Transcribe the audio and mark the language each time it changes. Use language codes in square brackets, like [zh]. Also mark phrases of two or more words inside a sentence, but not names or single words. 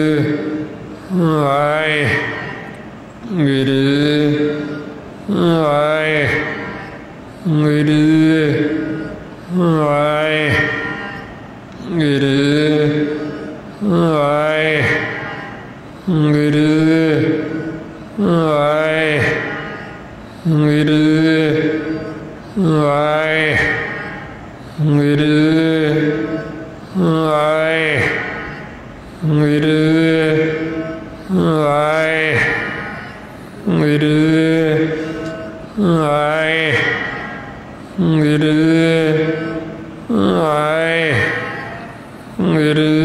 [pa] वाहे गुरु वाहे गुरु वाहे गुरु वाहे गुरु वाहे ਗੁਰੂ ਵਾਹਿ ਗੁਰੂ ਵਾਹਿ ਗੁਰੂ ਵਾਹਿ ਗੁਰੂ ਵਾਹਿ ਗੁਰੂ ਵਾਹਿ ਗੁਰੂ